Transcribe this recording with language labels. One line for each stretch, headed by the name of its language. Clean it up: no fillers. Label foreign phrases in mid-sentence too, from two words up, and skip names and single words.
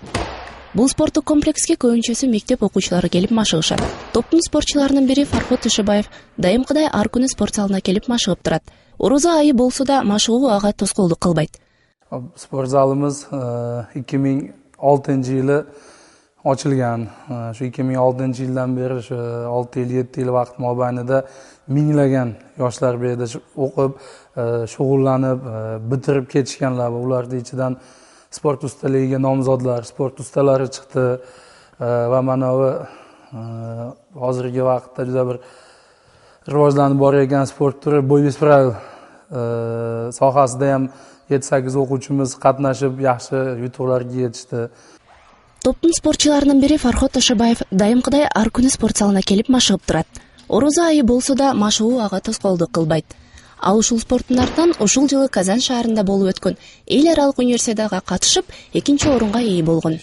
Kyrgyz: Бул спорттук комплекске көбүнчөсү мектеп окуучулары келип машыгышат. Топтун спортчуларынын бири Фархот Ишибаев дайымкыдай ар күнү спорт залына келип машыгып турат. Орозо айы болсо да машыгуу ага тоскоолдук кылбайт. Спорт залыбыз 2006 жылы ochilgan.
Uzbek: Shu 2006-yildan beri shu 6 yil, 7 yil vaqt mobaynida minglagan yoshlar bu yerda o'qib, shug'ullanib, bitirib ketishganlar. Ularning ichidan sport ustaligiga nomzodlar, sport ustalari chiqdi va mana bu hozirgi vaqtda juda bir rivojlanib borayotgan sport turi bo'y bespravil sohasida ham 7-8 o'quvchimiz qatnashib, yaxshi yutuqlarga yetishdi.
Kyrgyz: Топтун спортчуларынын бири Фархот Тошобаев дайымкыдай ар күнү спорт залына келип машыгып турат. Орозо айы болсо да машыгуу ага тоскоолдук кылбайт. Ал ушул спорттун артынан ушул жылы Казан шаарында болуп өткөн эл аралык универсиадага катышып, 2-орунга ээ болгон.